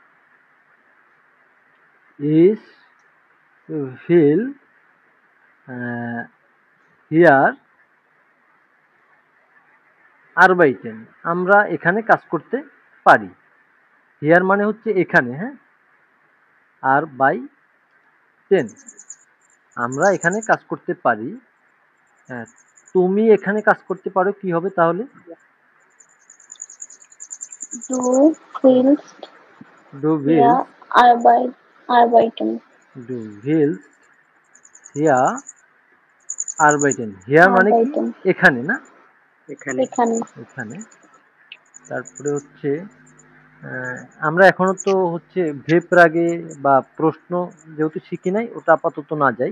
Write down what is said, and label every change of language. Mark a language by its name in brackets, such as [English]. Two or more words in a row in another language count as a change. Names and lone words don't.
[German] Ich will hier arbeiten, [Bangla] আমরা এখানে কাজ করতে পারি। হিয়ার মানে হচ্ছে এখানে। হ্যাঁ, আর বাই টেন আমরা এখানে কাজ করতে পারি। তুমি এখানে কাজ করতে পারো কি হবে তাহলে? [German] Du willst ডু hier উইলস arbeiten. Du willst hier arbeiten. হিয়ার মানে কি? Arbeiten. [Bangla] এখানে না? এখানে এখানে। এখানে। তারপরে হচ্ছে আমরা এখনো তো হচ্ছে ভেপ রাগে বা প্রশ্ন যেহেতু শিখি নাই ওটা আপাতত না যাই।